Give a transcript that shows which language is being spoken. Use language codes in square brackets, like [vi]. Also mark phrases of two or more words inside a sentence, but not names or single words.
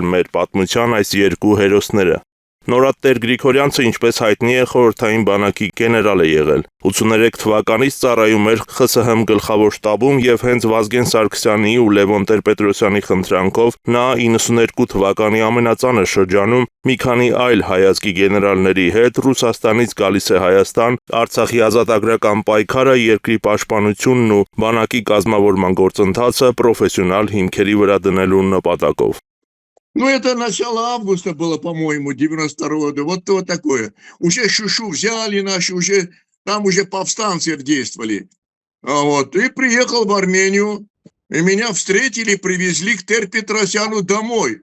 [hy] մեր պատմության այս երկու հերոսները։ Նորատեր Գրիգորյանցը, ինչպես հայտնի է, խորհրդային բանակի գեներալ է եղել։ 83 թվականից ծառայում էր ԽՍՀՄ գլխավոր շտաբում եւ հենց Վազգեն Սարգսյանի ու Լևոն Տեր-Պետրոսյանի խնդրանքով նա 92 թվականի ամենածանր շրջանում մի քանի այլ հայազգի գեներալների հետ Ռուսաստանից գալիս է Հայաստան Արցախի ազատագրական պայքարը, երկրի պաշտպանությունն ու բանակի կազմավորման գործընթացը պրոֆեսիոնալ հիմքերի վրա դնելու նպատակով։ [ru] Ну, это начало августа было, по-моему, 92-го года. Вот такое. Уже Шушу взяли наши, там уже повстанцы действовали. Вот. И приехал в Армению, и меня встретили, привезли к Тер-Петросяну домой.